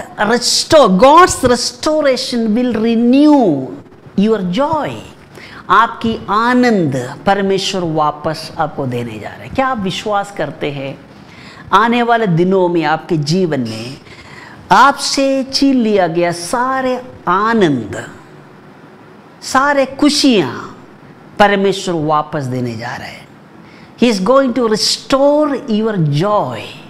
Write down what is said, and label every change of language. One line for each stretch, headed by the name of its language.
English: God's restoration will renew your joy।
Hindi: आपकी आनंद परमेश्वर वापस आपको देने जा रहे हैं। क्या आप विश्वास करते हैं आने वाले दिनों में आपके जीवन में आपसे छीन लिया गया सारे आनंद, सारे खुशियां परमेश्वर वापस देने जा रहे हैं।
English: He is going to restore your joy।